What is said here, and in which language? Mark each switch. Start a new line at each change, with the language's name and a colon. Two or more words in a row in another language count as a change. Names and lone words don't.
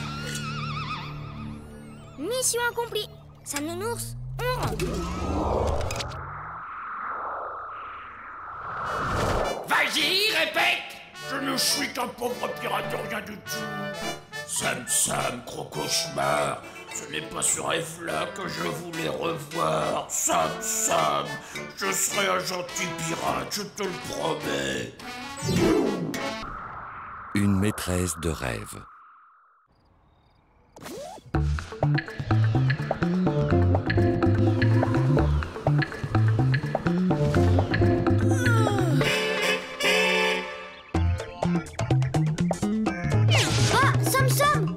French: Mission accomplie. Sam Nounours, on rentre. Vas-y, répète! Je ne suis qu'un pauvre pirate de rien du tout. Sam Sam, gros cauchemar. Ce n'est pas ce rêve-là que je voulais revoir. Sam Sam, je serai un gentil pirate, je te le promets. Une maîtresse de rêve. Ah, Sam Sam!